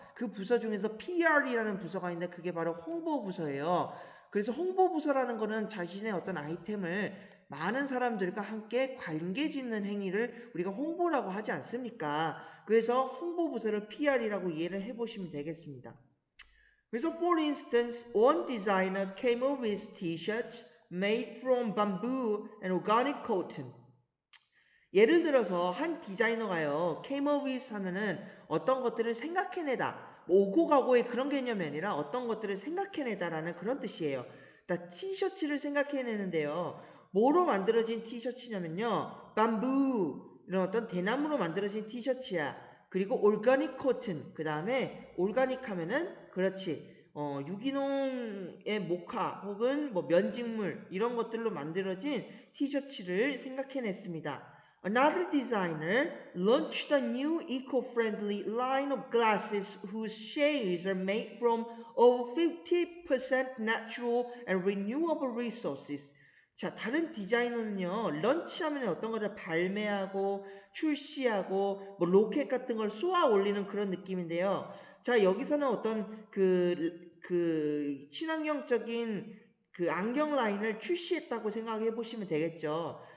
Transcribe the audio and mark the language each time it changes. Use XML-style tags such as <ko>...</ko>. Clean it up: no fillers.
<ko>그 부서 중에서 PR이라는 부서가 있는데 그게 바로 홍보부서예요. 그래서 홍보부서라는 거는 자신의 어떤 아이템을 많은 사람들과 함께 관계 짓는 행위를 우리가 홍보라고 하지 않습니까? 그래서 홍보부서를 PR이라고 이해를 해보시면 되겠습니다. 그래서</ko> <en>for instance, one designer came up with t-shirts made from bamboo and organic cotton.</en> <ko>예를 들어서 한 디자이너가요,</ko> <en>came up with</en> <ko>하면은 어떤 것들을 생각해내다, 오고 가고의 그런 개념이 아니라 어떤 것들을 생각해내다라는 그런 뜻이에요. 그러니까 티셔츠를 생각해내는데요. 뭐로 만들어진 티셔츠냐면요, 밤부 이런 어떤 대나무로 만들어진 티셔츠야. 그리고 올가닉 코튼, 그 다음에 올가닉 하면은 그렇지, 유기농의 모카 혹은 뭐 면직물 이런 것들로 만들어진 티셔츠를 생각해냈습니다.</ko> <en>Another designer launched a new eco-friendly line of glasses whose shades are made from over 50% natural and renewable resources.</en> <ko>자, 다른 디자이너는요, 런치하면 어떤 거를 발매하고 출시하고 뭐 로켓 같은 걸 쏘아 올리는 그런 느낌인데요. 자, 여기서는 어떤 그 친환경적인 그 안경 라인을 출시했다고 생각해 보시면 되겠죠.</ko>